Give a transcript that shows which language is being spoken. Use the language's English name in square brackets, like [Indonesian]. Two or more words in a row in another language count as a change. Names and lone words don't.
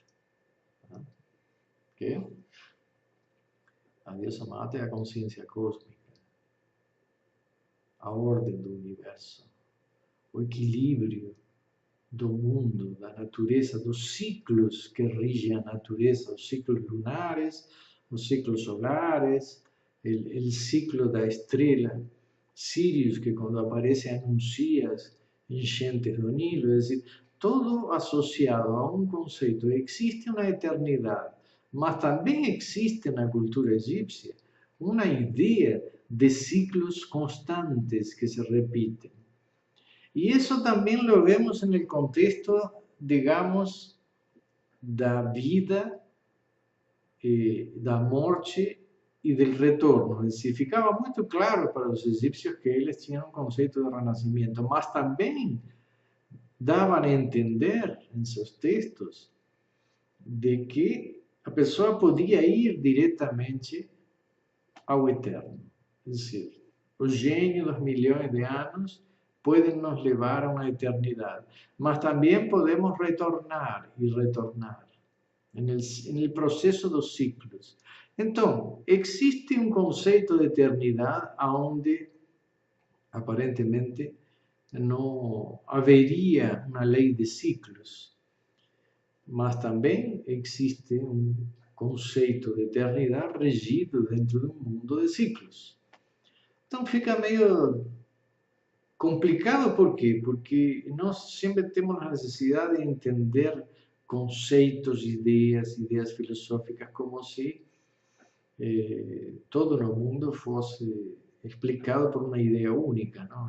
[Portuguese] Que a Deus Amat é a consciência cósmica, a ordem do universo, o equilíbrio do mundo, da natureza, dos ciclos que rigem a natureza, os ciclos lunares, os ciclos solares, o ciclo da estrela Sirius, que quando aparece anuncia enchentes do Nilo, [Spanish] es decir, [Portuguese] todo associado a um conceito. Existe uma eternidade, mas também existe na cultura egípcia uma ideia de ciclos constantes que se repitem. [Spanish] Y eso también lo vemos en el contexto, digamos, [Portuguese] da vida, da morte e [Spanish] del retorno. Es decir, [Portuguese] ficava muito claro para os egípcios que eles tinham um conceito de renascimento, mas também davam a entender em seus textos de que a pessoa podia ir diretamente ao eterno. [Spanish] Es decir, [Portuguese] o gênio dos milhões de anos [Spanish] pueden nos levar a una eternidad, mas también podemos retornar y retornar en el proceso [Portuguese] dos ciclos. [Spanish] Entonces, existe un concepto de eternidad onde aparentemente no habería una ley de ciclos, mas también existe un [Portuguese] conceito de eternidade regido dentro de um mundo de ciclos. Então fica meio complicado, por quê? Porque nós sempre temos a necessidade de entender conceitos, ideias filosóficas, como se todo no mundo fosse explicado por uma ideia única, não?